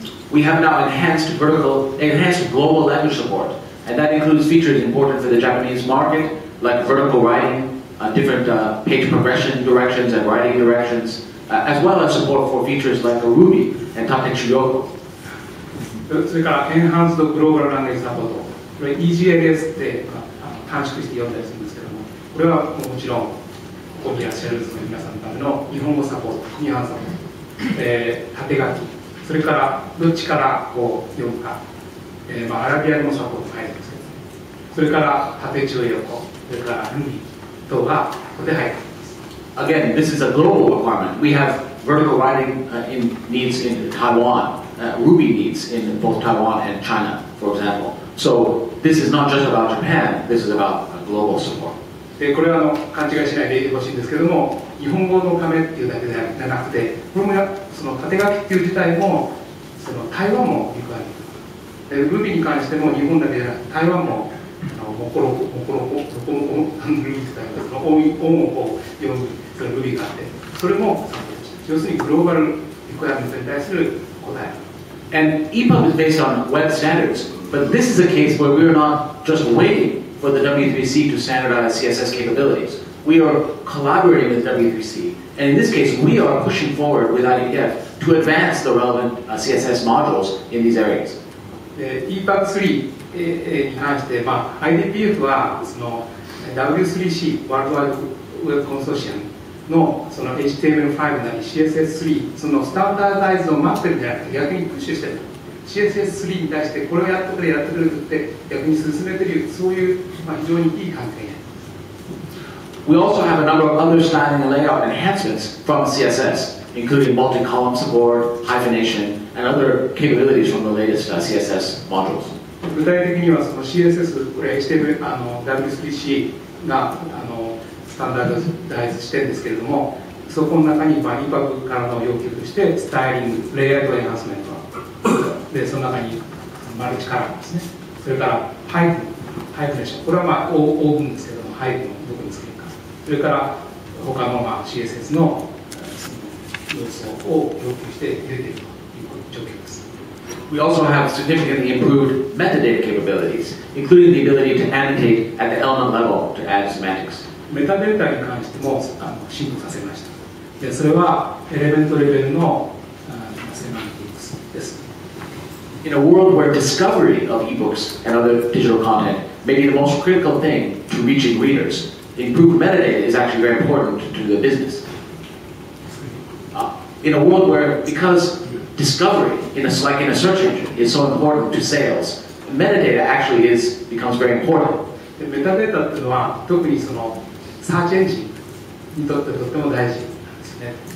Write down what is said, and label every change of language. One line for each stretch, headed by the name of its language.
English: We have now enhanced global language support, and that includes features important for the Japanese market, like vertical writing, different page progression directions and writing directions, as well as support for features like Ruby and Tatechuyogo.
Japanese: それからエンハンスドグローバルランゲージサポート、これ EGLS って短縮して読んだりするんですけども、これはもちろんここにいらっしゃるその皆さんのための日本語サポート、日本サポート、縦書き、それからどっちからこう読むか、アラビア語のサポートが入るんですけど、それから縦中横、それから Ruby 等がここで入っています。
English: Again, this is a global requirement. We have vertical writing needs in Taiwan. Ruby needs in both Taiwan and China, for example. So this is not just about Japan, this is about global support.
Japanese: でこれは勘違いしないでほしいんですけども、日本語のためっていうだけではなくて、これもその縦書きっていう自体もその台湾もリクワイアメント。 Ruby に関しても日本だけじゃなくて台湾もモコロコルビーって言ったらオンを読むその Ruby があって、それもサポートして、要するにグローバルリクワイアメントに対する答え。
English: And EPUB is based on web standards, but this is a case where we're not just waiting for the W3C to standardize CSS capabilities. We are collaborating with W3C, and in this case, we are pushing forward with IDPF to advance the relevant CSS modules in these areas.
Japanese: EPUB 3に関して、IDPF はその W3C ワールドワイドウェブコンソーシアムのその HTML5 なり CSS3 そのスタンダーダイズを待ってるんじゃなくて逆にプッシュしてる CSS3 に対してこれをやってくれって逆に進めてるそういう、非常にいい関係。
English: We also have a number of other styling and layout enhancements from CSS, including multi-column support, hyphenation, and other capabilities from the latest CSS modules.
Japanese: 具体的にはその CSS、これ HTML、W3C がスタンダードダイズしてるんですけれども、そこの中にEPUB からの要求としてスタイリング、レイアウトエンハンスメントで、その中にマルチカラーですね、それからハイフネーション、これはオーブンですけども、ハイフのどこにつけるか、それから他のCSS の要素を要求して入れているという状況です。
English: We also have significantly improved metadata capabilities, including the ability to annotate at the element level to add semantics.
Japanese: メタデータに関しても進歩させました。でそれはエレメントレベルのセマンティクスです。
English: In a world where discovery of ebooks and other digital content may be the most critical thing to reaching readers, improved metadata is actually very important to the business. in a world where, because discovery in a search engine is so important to sales, metadata actually becomes very important.
Japanese: でメタデータっていうのは特にそのサーチエンジンにとってとっても大事なんですね。